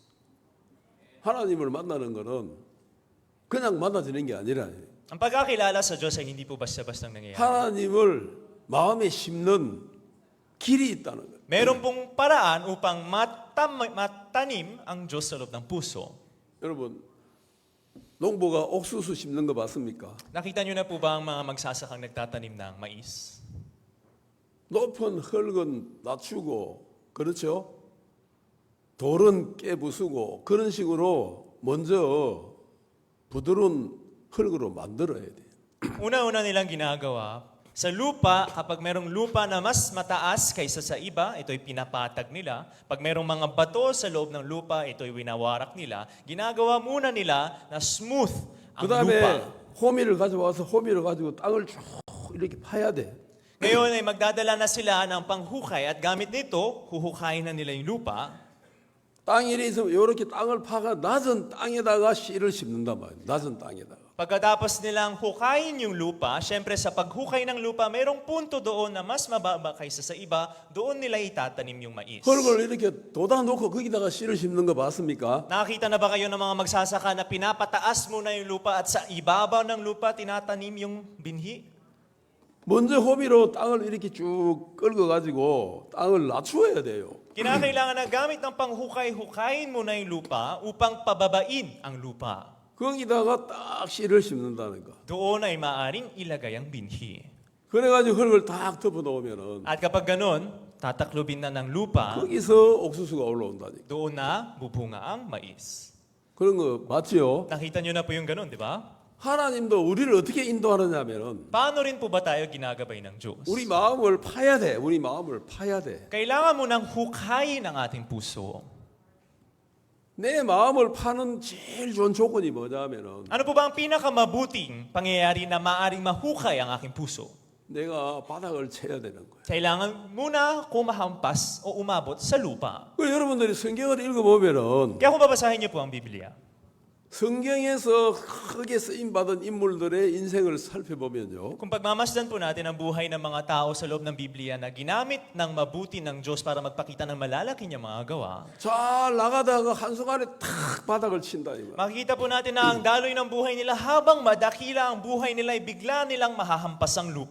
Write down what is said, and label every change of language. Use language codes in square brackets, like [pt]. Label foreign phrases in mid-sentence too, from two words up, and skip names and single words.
[ko] 하나님을 만나는 거는 그냥 만나지는 게 아니라 [tl] Ang pagkakilala sa Diyos ay hindi po basta-bastang nangyayari. [ko] 하나님을 마음에 심는 길이 있다는 거예요. [tl] Meron pong paraan upang matanim ang Diyos sa loob ng puso. [ko] 여러분 농부가 옥수수 심는 거 봤습니까? [tl] Nakita niyo na po ba ang mga magsasakang nagtatanim ng mais? [ko] 높은 흙은 낮추고 그렇죠? 돌은 깨부수고 그런 식으로 먼저 부드러운 흙으로 만들어야 돼요. [tl] Una-una nilang ginagawa, sa lupa, kapag merong lupa na mas mataas kaysa sa iba, ito'y pinapatag nila. Pag merong mga bato sa loob ng lupa, ito'y winawarak nila. Ginagawa muna nila na smooth ang [ko] 그다음에 [tl] lupa. [ko] 호미를 가져와서 호미를 가지고 땅을 쭉 이렇게 파야 돼. [tl] Ngayon ay magdadala na sila ng panghukay at gamit nito, huhukayin na nila yung lupa. [ko] 땅이 있으면 이렇게 땅을 파가 낮은 땅에다가 씨를 심는단 말이에요. 낮은 땅에다가. [tl] Pagkatapos nilang hukayin yung lupa, syempre sa paghukay ng lupa, merong punto doon na mas mababa kaysa sa iba, doon nila itatanim yung mais. [ko] 흙을 이렇게 돋아 놓고 거기다가 씨를 심는 거 봤습니까? [tl] Nakakita na ba kayo ng mga magsasaka na pinapataas muna yung lupa at sa ibabaw ng lupa tinatanim yung binhi? [ko] 먼저 호미로 땅을 이렇게 쭉 긁어 가지고 땅을 낮추어야 돼요. [tl] Kinakailangan na gamit ng panghukay-hukayin muna yung lupa upang pababain ang lupa. [ko] 거기다가 딱 씨를 심는다는 거. [tl] Doon ay maaring ilagay ang binhi. [ko] 그래가지고 흙을 딱 덮어 놓으면은 [tl] At kapag ganun, tataklubin na ng lupa, [ko] 거기서 옥수수가 올라온다니까. [tl] doon na bubunga ang mais. [ko] 그런 거 맞죠? [tl] Nakita nyo na po yung ganun, di ba? [ko] 하나님도 우리를 어떻게 인도하느냐면은 [tl] Paano rin po ba tayo ginagabay ng Diyos? [ko] 우리 마음을 파야 돼. 우리 마음을 파야 돼. [tl] Kailangan mo nang hukayin ang ating puso. [ko] 내 마음을 파는 제일 좋은 조건이 뭐냐면은 [tl] Ano po ba ang pinakamabuting pangyayari na maaring mahukay ang aking puso? [ko] 내가 바닥을 쳐야 되는 거예요. [tl] Kailangan muna kumahampas o umabot sa lupa. [ko] 그 여러분들이 성경을 읽어보면은 [tl] Kaya kung babasahin niyo po ang Biblia, [ko] 성경에서 크게 쓰임 받은 인물들의 인생을 살펴보면요. [tl] kung pagmamasdan po natin ang buhay ng mga tao sa loob ng Biblia na ginamit ng mabuti ng Diyos para magpakita ng malalaki niyang mga gawa, [ko] 잘 나가다가 한순간에 탁 바닥을 친다 이거. [tl] makikita po natin na ang daloy ng buhay nila habang madakila ang buhay nila ay bigla nilang mahahampas ang lupa.